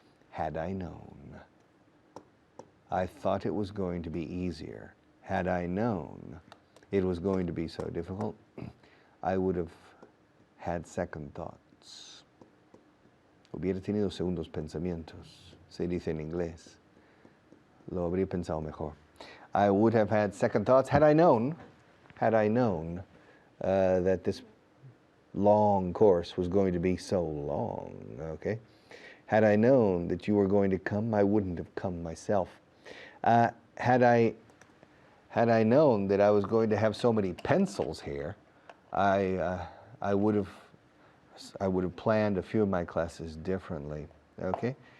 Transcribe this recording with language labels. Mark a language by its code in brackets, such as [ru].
[en] Had I known. I thought it was going to be easier. Had I known it was going to be so difficult, I would have had second thoughts. [es] Hubiera tenido segundos pensamientos, se dice en inglés. Lo habría pensado mejor. [en] I would have had second thoughts had I known that this long course was going to be so long, okay? Had I known that you were going to come, I wouldn't have come myself. Had I known that I was going to have so many pencils here, I would have planned a few of my classes differently, okay?